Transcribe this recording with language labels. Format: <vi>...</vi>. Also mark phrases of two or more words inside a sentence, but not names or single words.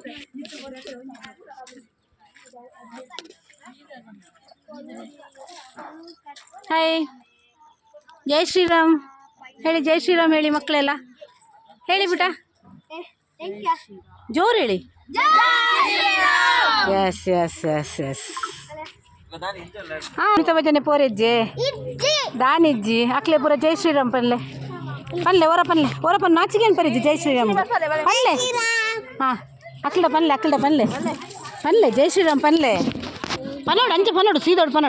<kn>ಹಾಯ್,</kn> <hi>जय श्रीराम</hi> <kn>ಹೇಳಿ.</kn> <hi>जय श्रीराम</hi> <kn>ಹೇಳಿ ಮಕ್ಕಳೆಲ್ಲ. ಹೇಳಿ ಬಿಟ್ಟ ಜೋರು ಹೇಳಿ.</kn> <en>yes yes yes yes.</en> <tcy>ಕುಣಿತ ಭಜನೆ ಪೋರೆಜ್ಜೆ ದಾನಿಜ್ಜಿ ಅಕ್ಲೆ ಪೂರ</tcy> <hi>जय श्रीराम</hi> <tcy>ಪಲ್ಲೆ ಹೊರ ನಾಚಿಗೇನು ಪರಿಜ್ಜಿ</tcy> <hi>जय श्रीराम</hi> <tcy>ಪಲ್ಲೆ. ಹಾಂ ಅಕ್ಲ ಪಲ್ಲೆ</tcy> <hi>जय श्रीराम</hi> <tcy>ಪಲ್ಲೆ ಪನೋಡು ಅಂಚೆ ಪನೋಡು ಸೀದೋಡು ಪನೋಡು.</tcy>